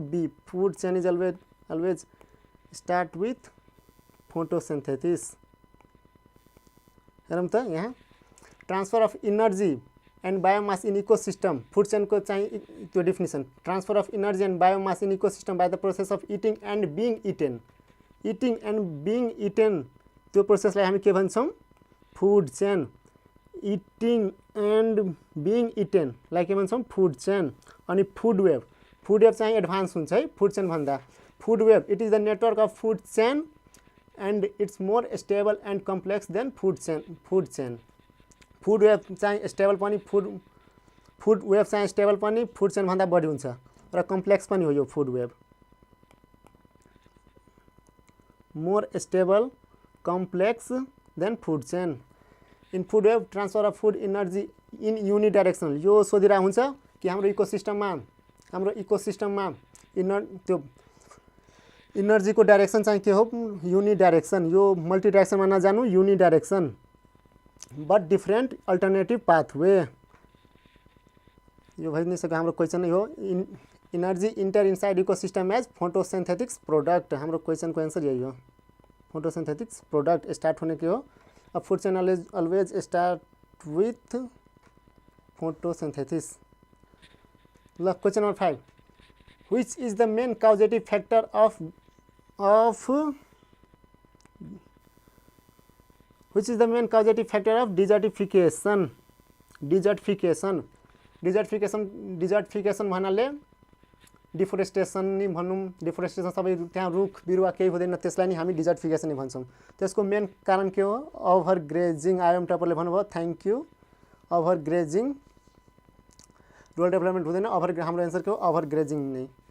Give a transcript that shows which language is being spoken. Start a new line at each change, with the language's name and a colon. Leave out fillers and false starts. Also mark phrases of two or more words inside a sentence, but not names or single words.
English: बी. food chain is always start with photosynthesis.
Nepali: हेरौँ त यहाँ
English: transfer of energy and biomass in ecosystem. food chain
Nepali: को चाहिँ त्यो डेफिनेसन.
English: transfer of energy and biomass in ecosystem by the process of eating and being eaten.
Nepali: त्यो प्रोसेसलाई हामी के भन्छौँ?
English: food chain. eating and being eaten
Nepali: लाई के भन्छौँ?
English: food chain. ani food food web
Nepali: चाहिँ एडभान्स हुन्छ है
English: food chain bhanda food web it is the network of food chain and its more stable and complex than food chain food web
Nepali: चाहिँ स्टेबल पनि
English: food web
Nepali: चाहिँ स्टेबल पनि
English: food chain
Nepali: भन्दा बढी हुन्छ र कम्प्लेक्स पनि हो यो
English: food web more stable complex than food chain in food web transfer of food energy in unidirectional
Nepali: यो सोधिरहेको हुन्छ कि हाम्रो इकोसिस्टममा त्यो इनर्जीको डाइरेक्सन चाहिँ के हो
English: unidirection yo multi directionma najanu unidirection but different alternative pathway
Nepali: यो भइ नै सक्यो हाम्रो क्वेसन नै हो
English: energy enter inside ecosystem as photosynthetics product
Nepali: हाम्रो क्वेसनको एन्सर यही हो
English: photosynthetics product start
Nepali: होने के हो अब
English: food chain always start with photosynthesis la question number 5 which is the main causative factor of desertification भन्नाले डिफोरेस्टेसन नि भनौं डिफोरेस्टेसन सबै त्यहाँ रुख बिरुवा केही हुँदैन त्यसलाई नि हामी डिजर्टिफिकेसन नि भन्छौं त्यसको मेन कारण के हो over grazing आयम टपरले भन्नुभयो thank you over grazing rural development हुँदैन ओभर हाम्रो आन्सर के हो over grazing नै